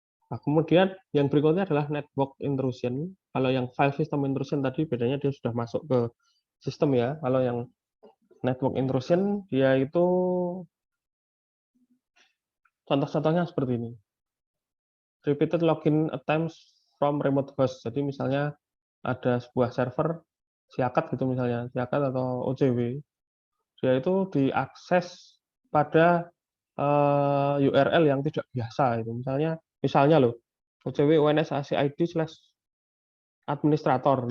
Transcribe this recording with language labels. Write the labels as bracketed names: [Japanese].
[Indonesian] Nah, kemudian yang berikutnya adalah network intrusion. Kalau yang file system intrusion tadi bedanya dia sudah masuk ke sistem ya. Kalau yang network intrusion dia itu contoh-contohnya seperti ini. [English] Repeated login attempts from remote host. [Indonesian] Jadi misalnya ada sebuah server Siakat gitu misalnya, Siakat atau OCW. Dia itu diakses pada URL yang tidak biasa itu. Misalnya loh, OCW ONSACID/administrator.